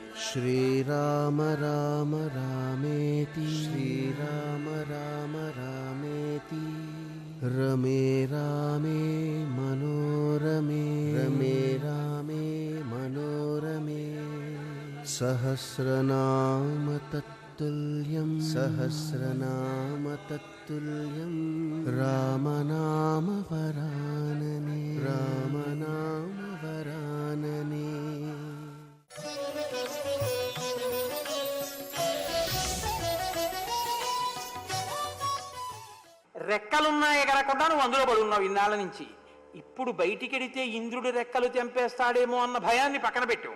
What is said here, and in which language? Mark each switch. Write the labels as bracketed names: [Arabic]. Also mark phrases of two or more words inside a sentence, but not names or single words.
[Sanskrit] श्रीराम राम रामेति श्रीराम राम रामेति रमे रामे मनोरमे रमे रामे मनोरमे सहस्रनाम तत्तुल्यं सहस्रनाम तत्तुल्यं रामनाम वरानने रामनाम वरानने। [Telugu] రెక్కలున్నాయి ఎగరకుండా నువ్వు అందులో పడి ఉన్నావు ఇన్నాళ్ళ నుంచి. ఇప్పుడు బయటికెడితే ఇంద్రుడి రెక్కలు తెంపేస్తాడేమో అన్న భయాన్ని పక్కన పెట్టు.